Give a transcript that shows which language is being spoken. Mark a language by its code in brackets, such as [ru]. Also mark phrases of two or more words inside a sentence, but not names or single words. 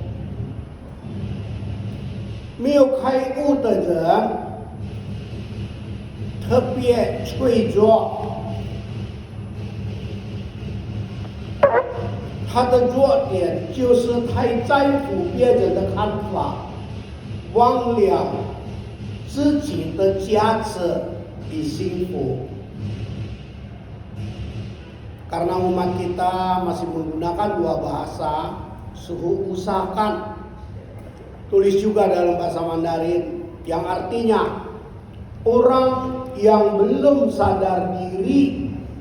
[zh] 没有开悟的人特别脆弱，他的弱点就是太在乎别人的看法，忘了自己的价值与幸福。 [id] Karena umat kita masih menggunakan dua bahasa, Suhu usahakan tulis juga dalam bahasa Mandarin yang artinya orang yang belum sadar diri,